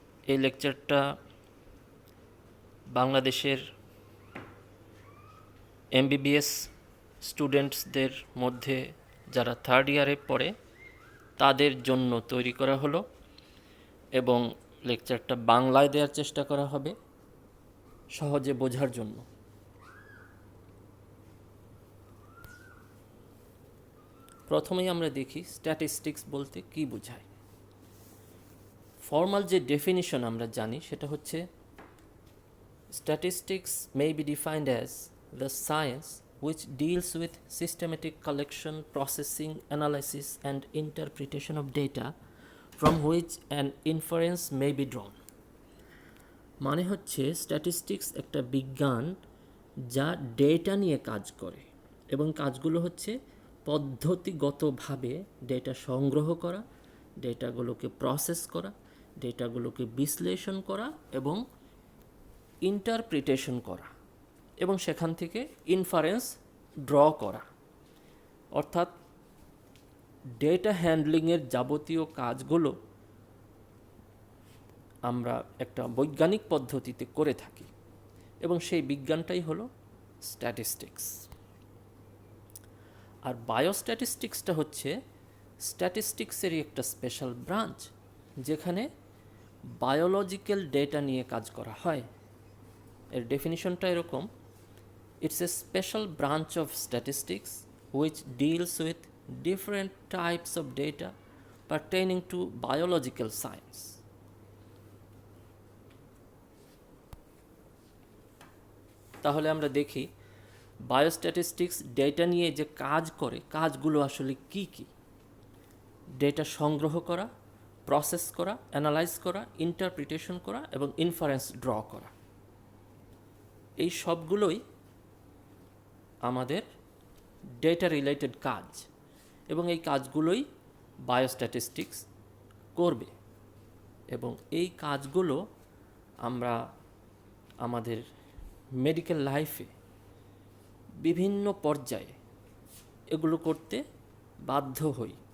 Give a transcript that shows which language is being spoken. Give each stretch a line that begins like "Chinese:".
Bangla: এই লেকচারটা বাংলাদেশের এমবিবিএস স্টুডেন্টসদের মধ্যে যারা থার্ড ইয়ারে পড়ে তাদের জন্য তৈরি করা হলো এবং লেকচারটা বাংলায় দেওয়ার চেষ্টা করা হবে সহজে বোঝার জন্য। প্রথমেই আমরা দেখি স্ট্যাটিস্টিক্স বলতে কী বোঝায়। ফর্মাল যে ডেফিনিশন আমরা জানি সেটা হচ্ছে
English: Statistics may be defined as the science which deals with systematic collection, processing, analysis and interpretation of data from which an inference may be drawn.
Bangla: মানে হচ্ছে স্ট্যাটিস্টিক্স একটা বিজ্ঞান যা ডেটা নিয়ে কাজ করে এবং কাজগুলো হচ্ছে পদ্ধতিগতভাবে ডেটা সংগ্রহ করা, ডেটাগুলোকে প্রসেস করা, ডেটাগুলোকে বিশ্লেষণ করা এবং ইন্টারপ্রিটেশন করা এবং সেখান থেকে ইনফারেন্স ড্র করা। অর্থাৎ ডেটা হ্যান্ডলিংয়ের যাবতীয় কাজগুলো আমরা একটা বৈজ্ঞানিক পদ্ধতিতে করে থাকি এবং সেই বিজ্ঞানটাই হলো স্ট্যাটিস্টিক্স। আর বায়োস্ট্যাটিস্টিক্সটা হচ্ছে স্ট্যাটিস্টিক্সেরই একটা স্পেশাল ব্রাঞ্চ, যেখানে বায়োলজিক্যাল ডেটা নিয়ে কাজ করা হয়। এর ডেফিনিশনটা এরকম:
English: It's a special branch of statistics which deals with different types of data pertaining to biological science.
Bangla: তাহলে আমরা দেখি বায়োস্ট্যাটিস্টিক্স ডেটা নিয়ে যে কাজ করে কাজগুলো আসলে কি কি। ডেটা সংগ্রহ করা, প্রসেস করা, অ্যানালাইজ করা, ইন্টারপ্রিটেশন করা এবং ইনফারেন্স ড্র করা, এই সবগুলোই আমাদের ডেটা রিলেটেড কাজ এবং এই কাজগুলোই বায়োস্ট্যাটিস্টিক্স করবে এবং এই কাজগুলো আমরা আমাদের মেডিকেল লাইফে বিভিন্ন পর্যায়ে এগুলো করতে বাধ্য হই।